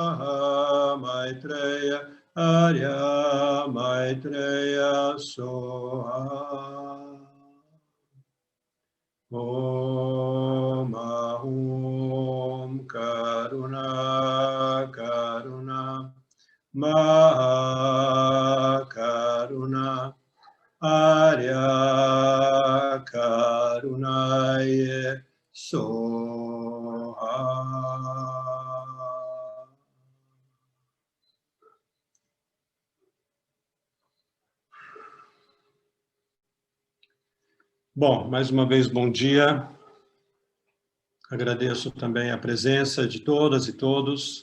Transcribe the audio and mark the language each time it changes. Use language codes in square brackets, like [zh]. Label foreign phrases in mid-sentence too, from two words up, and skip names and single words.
[sa] महा आर्य मैत्रेय सोहा ओम् अहुम् करुणा करुणा महा करुणा आर्य करुणाये सोहा. [pt] Bom, mais uma vez, bom dia. Agradeço também a presença de todas e todos.